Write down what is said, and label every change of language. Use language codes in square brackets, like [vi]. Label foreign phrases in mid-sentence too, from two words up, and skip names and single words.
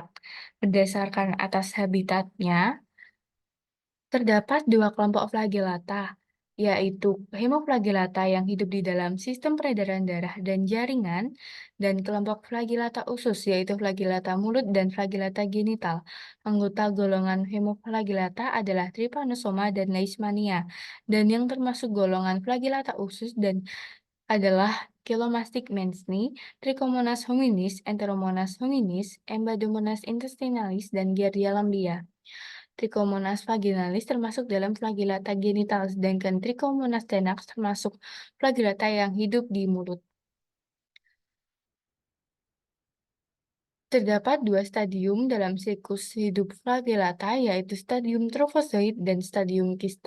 [id] Berdasarkan atas habitatnya, terdapat dua kelompok flagellata, yaitu hemoflagellata yang hidup di dalam sistem peredaran darah dan jaringan, dan kelompok flagellata usus, yaitu flagellata mulut dan flagellata genital. Anggota golongan hemoflagellata adalah Trypanosoma dan Leishmania, dan yang termasuk golongan flagellata usus dan adalah Chelomastic menzni, Trichomonas hominis, Enteromonas hominis, Embadhomonas intestinalis, dan Giardia lamblia. Trichomonas vaginalis termasuk dalam flagellata genital, sedangkan Trichomonas tenax termasuk flagellata yang hidup di mulut. Terdapat dua stadium dalam siklus hidup flagellata, yaitu stadium trofozoid dan stadium kista.